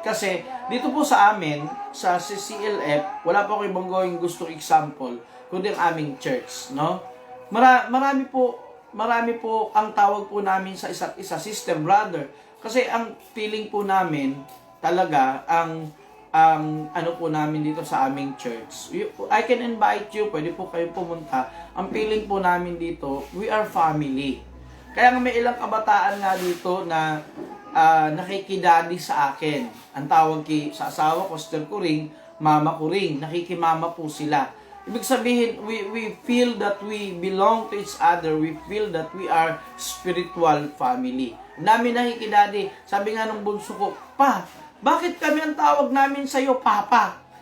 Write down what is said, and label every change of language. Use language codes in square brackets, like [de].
[tl] Kasi dito po sa amin, sa CCLF, wala pa ko ibang gawing gustong example, kundi ang aming church, no? Marami po ang tawag po namin sa isa't isa, sister, brother. Kasi ang feeling po namin, talaga, ang ano po namin dito sa aming church. [en] I can invite you, [tl] pwede po kayo pumunta. Ang feeling po namin dito, [en] we are family. [tl] Kaya may ilang kabataan nga dito na nakikidadi sa akin. Ang tawag sa asawa ko, sister ko ring, mama ko ring, nakikimama po sila. Ibig sabihin, [en] we feel that we belong to each other. We feel that we are spiritual family. [tl] Namin nakikidadi. Sabi nga ng bunso ko, Pa, bakit kami ang tawag namin sa'yo, Papa?